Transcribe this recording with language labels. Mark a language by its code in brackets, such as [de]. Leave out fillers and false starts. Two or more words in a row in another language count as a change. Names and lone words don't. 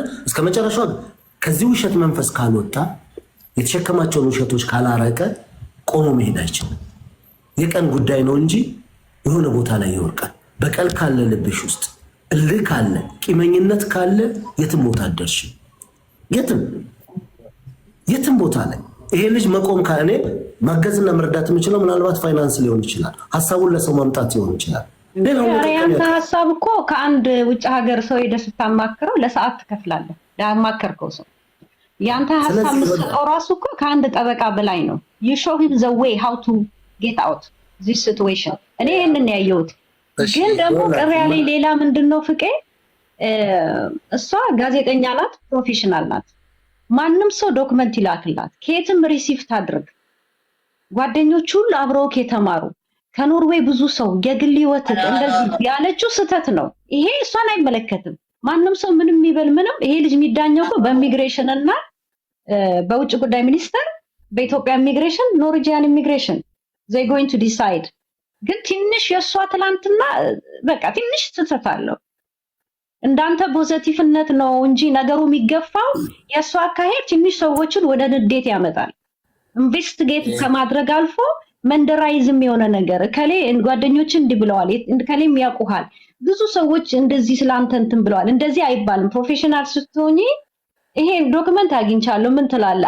[am] እስከ መጨረሻው ከዚህ ውሸት መንፈስ ካልወጣ የተሸከማቸውን ውሸቶች ካላረቀ ቆሞ መሄድ አይችልም። የቀን ጉዳይ ነው እንጂ የሆነ ቦታ ላይ ይወርቃል። በቀል ካለ ልብሽ ውስጥ እልህ ካለ ቂመኝነት ካለ የትም ቦታ አትደርሽም። የትም ቦታ ላይ ይሄ ልጅ መቆም ካለ ማገዝና መርዳት የምችለው ምናልባት ፋይናንስ ሊሆን ይችላል፣ ሀሳቡን ለሰው ማምጣት ሊሆን ይችላል። ያንተ ሀሳብ እኮ ከአንድ ውጭ ሀገር ሰው ሄደህ ስታማክረው ለሰዓት ትከፍላለህ። ያማከርከው ሰው ያንተ ሀሳብ የምትሰጠው ራሱ እኮ ከአንድ ጠበቃ በላይ ነው። [en] you show him the way how to get out this situation። [am] እኔ ይሄንን ያየሁት። ግን ደግሞ ቅር ያለኝ ሌላ ምንድነው ፍቄ፣ እሷ ጋዜጠኛ ናት፣ ፕሮፌሽናል ናት። ማንም ሰው ዶክመንት ይላክላት፣ ከየትም ሪሲቭ ታድርግ። ጓደኞቹ ሁሉ አብረው ከተማሩ ከኖርዌይ ብዙ ሰው የግል ህይወት እንደዚህ ያለችው ስህተት ነው። ይሄ እሷን አይመለከትም። ማንም ሰው ምንም ይበል ምንም፣ ይሄ ልጅ የሚዳኘው በኢሚግሬሽን እና በውጭ ጉዳይ ሚኒስቴር፣ በኢትዮጵያ ኢሚግሬሽን፣ ኖርዌጂያን ኢሚግሬሽን [en] they going to decide። [am] ግን ትንሽ የሷ ትላንትና በቃ ትንሽ ስህተት አለው። እንዳንተ ፖዚቲቭነት ነው እንጂ ነገሩ የሚገፋው የሷ አካሄድ ትንሽ ሰዎችን ወደ ንዴት ያመጣል። ኢንቨስቲጌት ከማድረግ አልፎ መንደራይዝም የሆነ ነገር ከሌ ጓደኞች እንዲህ ብለዋል፣ ከሌም ያውቁሃል፣ ብዙ ሰዎች እንደዚህ ስላንተ እንትን ብለዋል። እንደዚህ አይባልም። ፕሮፌሽናል ስትሆኚ ይሄ ዶክመንት አግኝቻለሁ ምን ትላለህ?